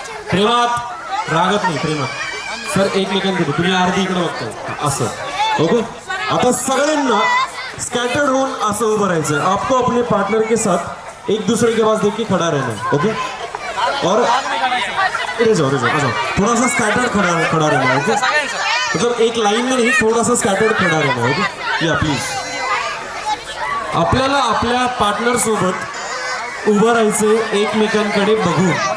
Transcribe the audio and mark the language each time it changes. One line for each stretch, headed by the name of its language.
Marathi: प्रेमात रागत नाही. प्रेमात सर एकमेकांकडे तुम्ही अर्धी इकडे बघताय असं. ओके आता सगळ्यांना स्कैटर्ड होऊन असं उभं राहायचं.
Hindi: आपको अपने पार्टनर के साथ एक दूसरे के पास देख के खड़ा रहना है. ओके और रे जाओ थोड़ा सा स्कैटर्ड खड़ा रहना है. ओके मतलब एक लाइन में नहीं थोड़ा सा स्कैटर्ड खड़ा रहना है.
Marathi: ओके या प्लीज. आपल्याला आपल्या पार्टनर सोबत उभं राहायचं एकमेकांकडे बघून.